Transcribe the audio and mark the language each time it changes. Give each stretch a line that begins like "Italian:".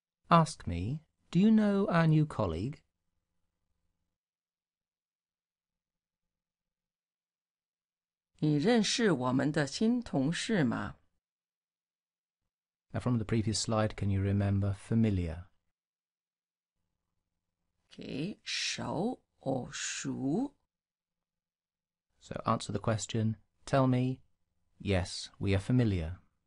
English: Ask me, do you know our new colleague?
Chinese: 你认识我们的新同事吗？
English: Now from the previous slide, can you remember familiar? Okay, 熟 or 熟。 So answer the question, tell me, yes, we are familiar.